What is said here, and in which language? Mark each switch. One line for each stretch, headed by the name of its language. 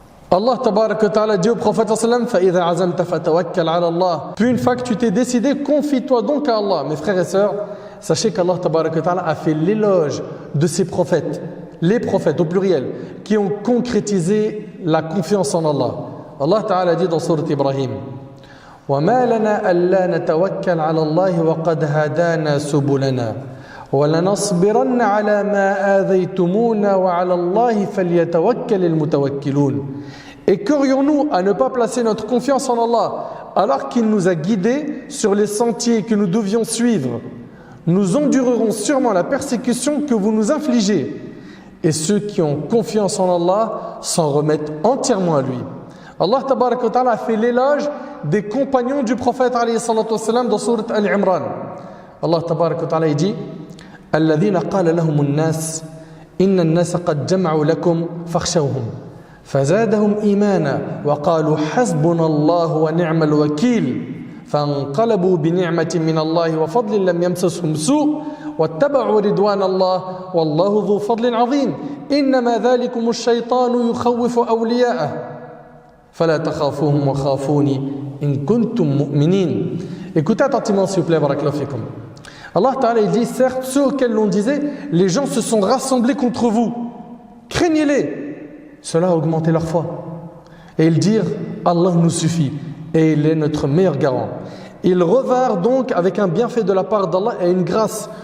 French: Allah Tabaraka wa Ta'ala dit au prophète sallam
Arabic: fa'idha azamta fatawakkal 'ala Allah.
French: Puis une fois que tu t'es décidé, confie-toi donc à Allah. Mes frères et sœurs, sachez qu'Allah Tabaraka wa Ta'ala a fait l'éloge de ses prophètes, les prophètes au pluriel, qui ont concrétisé la confiance en Allah. Allah Ta'ala dit dans Sourate Ibrahim
Arabic: وَمَا لَنَا أَلَّا نَتَوَكَّلْ عَلَى اللَّهِ وَقَدْ هَدَانَا سُبُلَنَا وَلَنَصْبِرَنَّ عَلَى مَا آذَيْتُمُونَا وَعَلَى اللَّهِ فَلْيَتَوَكَّلِ الْمُتَوَكِّلُونَ.
French: Et qu'aurions-nous à ne pas placer notre confiance en Allah alors qu'il nous a guidés sur les sentiers que nous devions suivre? Nous endurerons sûrement la persécution que vous nous infligez. Et ceux qui ont confiance en Allah s'en remettent entièrement à lui. Allah Tabaraka wa Ta'ala a fait l'éloge des compagnons du prophète alayhi salatu wassalam dans Sourate Al-Imran. Allah Tabaraka wa Ta'ala dit
Arabic: الذين قال لهم الناس إن الناس قد جمعوا لكم فاخشوهم فزادهم إيمانا وقالوا حسبنا الله ونعم الوكيل فانقلبوا بنعمة من الله وفضل لم يمسسهم سوء واتبعوا رضوان الله والله ذو فضل عظيم إنما ذلكم الشيطان يخوف أولياءه فلا تخافوهم وخافوني إن كنتم مؤمنين.
French: Écoutez attentivement s'il vous plaît,
Arabic: barakallahu fikum.
French: Allah Ta'ala il dit, certes, ceux auxquels l'on disait, les gens se sont rassemblés contre vous. Craignez-les. Cela a augmenté leur foi. Et ils dirent, Allah nous suffit et il est notre meilleur garant. Ils revinrent donc avec un bienfait de la part d'Allah et une grâce.